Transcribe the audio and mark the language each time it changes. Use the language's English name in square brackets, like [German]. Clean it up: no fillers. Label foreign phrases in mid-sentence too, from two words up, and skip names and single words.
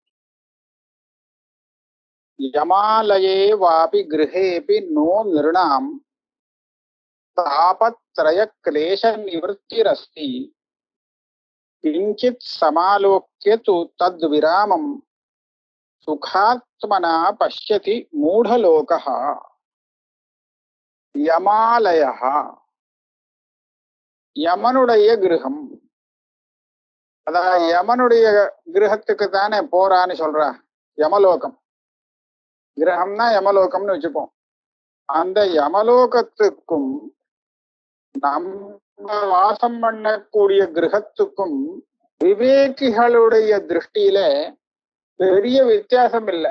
[Sanskrit] यमालये वापि गृहेऽपि नो नृणां तापत्रय क्लेश निवृत्तिरस्ति किंचित् समालोक्य तु तद्विरामं सुखात्मना पश्यति मूढलोकः यमालयः [Tamil] யமனுடைய கிரகம். அதான் யமனுடைய கிரகத்துக்கு தானே போறான்னு சொல்றா. யமலோகம் கிரகம்னா யமலோகம்னு வச்சுப்போம். அந்த யமலோகத்துக்கும் நம்ம வாசம் பண்ணக்கூடிய கிரகத்துக்கும் விவேகிகளுடைய திருஷ்டியில பெரிய வித்தியாசம் இல்லை.